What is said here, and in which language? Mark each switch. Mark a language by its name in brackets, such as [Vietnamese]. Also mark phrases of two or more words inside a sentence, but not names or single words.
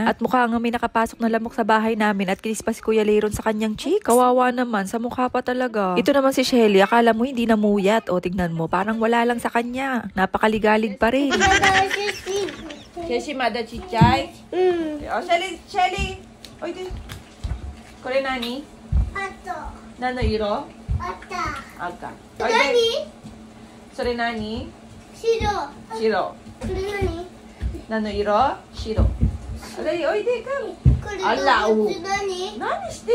[Filipino] At mukha nga may nakapasok na lamok sa bahay namin at kinis pa si Kuya Leiron sa kanyang cheeks. Kawawa naman, sa mukha pa talaga. Ito naman si Shelly, akala mo hindi namuyat. O tignan mo, parang wala lang sa kanya. Napakaligalig pa rin. Shelly, mada chichay? Oh, Shelly! Oy, [Japanese] これ何？何の色？赤。何？それ何？白。これ何？何の色？白。あれおいでか。あらお。何してる？